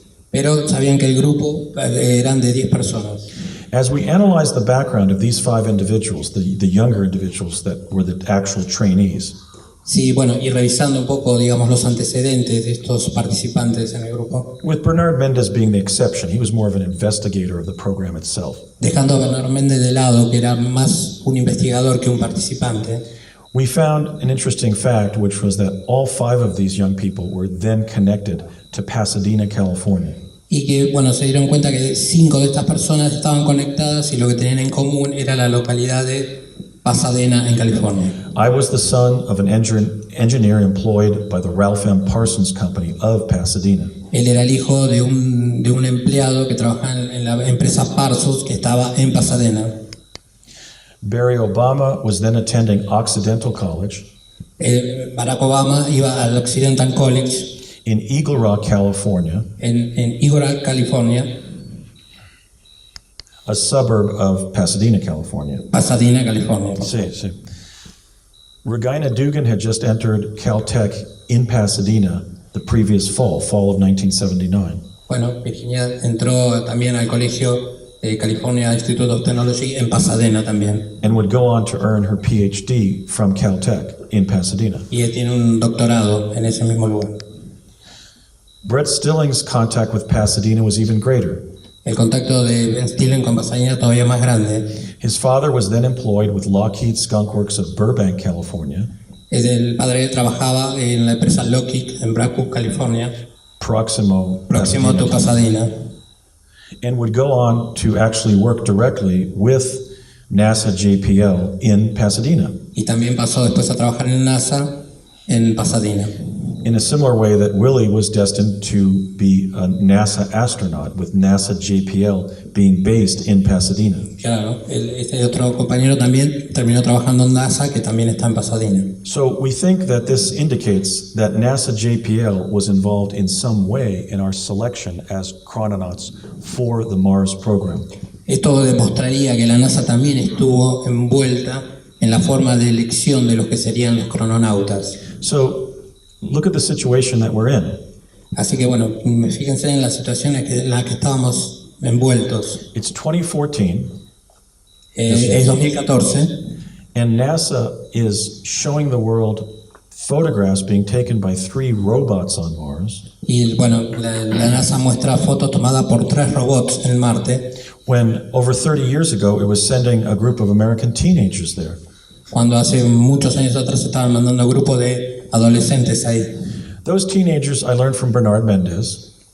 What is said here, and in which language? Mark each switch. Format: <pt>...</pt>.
<es>Pero sabían que el grupo eran de 10 personas.</es> <en>As we analyze the background of these 5 individuals, the younger individuals that were the actual trainees,</en> <es>Sí, bueno, y revisando un poco, digamos, los antecedentes de estos participantes en el grupo,</es> <en>with Bernard Mendez being the exception, he was more of an investigator of the program itself.</en> <es>dejando a Bernard Méndez de lado, que era más un investigador que un participante,</es> <en>We found an interesting fact, which was that all 5 of these young people were then connected to Pasadena, California.</en> <es>y que, bueno, se dieron cuenta que 5 de estas personas estaban conectadas y lo que tenían en común era la localidad de Pasadena, en California.</es> <en>I was the son of an engineer employed by the Ralph M. Parsons Company of Pasadena.</en> <es>Él era el hijo de un empleado que trabajaba en la empresa Parsons, que estaba en Pasadena.</es> <en>Barry Obama was then attending Occidental College</en> <es>Barack Obama iba al Occidental College</es> <en>in Eagle Rock, California,</en> <es>en Eagle Rock, California,</es> <en>a suburb of Pasadena, California.</en> <es>Pasadena, California. Sí.</es> <en>Regina Dugan had just entered Caltech in Pasadena the previous fall of 1979.</en> <es>Bueno, Virginia entró también al colegio de California Institute of Technology en Pasadena también.</es> <en>And would go on to earn her PhD from Caltech in Pasadena.</en> <es>Y él tiene un doctorado en ese mismo lugar.</es> <en>Brett Stilling's contact with Pasadena was even greater.</en> <es>El contacto de Ben Stillen con Pasadena todavía más grande.</es> <en>His father was then employed with Lockheed Skunk Works of Burbank, California,</en> <es>El padre trabajaba en la empresa Lockheed en Braco, California, próximo próximo a Pasadena,</es> <en>and would go on to actually work directly with NASA JPL in Pasadena,</en> <es>y también pasó después a trabajar en NASA en Pasadena.</es> <en>in a similar way that Willie was destined to be a NASA astronaut, with NASA JPL being based in Pasadena.</en> <es>Claro, este otro compañero también terminó trabajando en NASA, que también está en Pasadena.</es> <en>So we think that this indicates that NASA JPL was involved in some way in our selection as chrononauts for the Mars program.</en> <es>Esto demostraría que la NASA también estuvo envuelta en la forma de elección de los que serían los crononautas.</es> <en>So look at the situation that we're in.</en> <es>Así que bueno, fíjense en las situaciones en las que estábamos envueltos.</es> <en>It's 2014,</en> <es>Es 2014</es> <en>and NASA is showing the world photographs being taken by 3 robots on Mars,</en> <es>Y bueno, la NASA muestra fotos tomadas por 3 robots en Marte,</es> <en>when over 30 years ago it was sending a group of American teenagers there.</en> <es>cuando hace muchos años atrás estaban mandando grupos de adolescentes ahí.</es> <en>Those teenagers I learned from Bernard Mendez.</en>